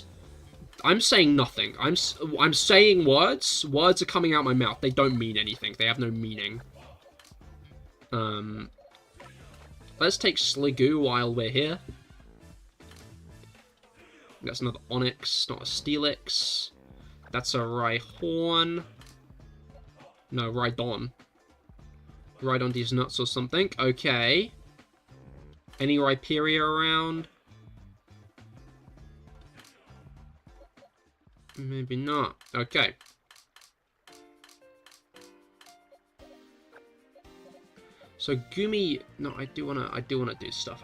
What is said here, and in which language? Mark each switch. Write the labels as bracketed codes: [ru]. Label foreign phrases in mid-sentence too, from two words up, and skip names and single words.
[en] I'm saying nothing. I'm saying words. Words are coming out my mouth. They don't mean anything. They have no meaning. Let's take Sliggoo while we're here. That's another Onix, not a Steelix. That's a Rhyhorn. No, Rhydon. Rhydon these nuts or something. Okay. Any Rhyperior around? Maybe not. Okay. So Gumi, no, I do wanna do stuff.